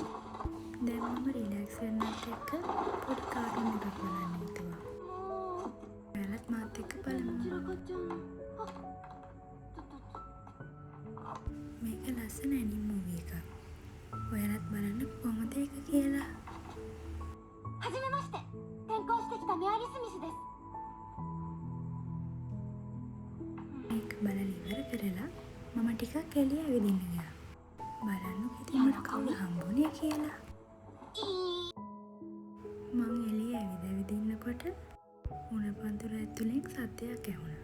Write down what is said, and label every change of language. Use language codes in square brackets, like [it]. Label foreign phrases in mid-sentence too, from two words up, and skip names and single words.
[si] දැන් මම රිලැක්ස් වෙන්නත් එක්ක පොඩි කාටුන් එකක් බලන්න හිතුවා. ඔයාලත් මාත් එක්ක බලමු. මේක ලස්සන [en] anime movie [si] එකක්. ඔයාලත් බලන්න කොහොමද ඒක කියලා. [ja] はじめまして、転校してきたメアリスミスです。 [si] මේක බලලා ඉවර කරලා මම ටිකක් එළිය ඇවිදින්න ගියා. බලන්නකො ඉතින් මට කවුද හම්බුනේ කියලා. මං එළිය ඇවිදින්නකොට උණ පන්තුර ඇතුලෙන් සද්දයක් ඇහුණා.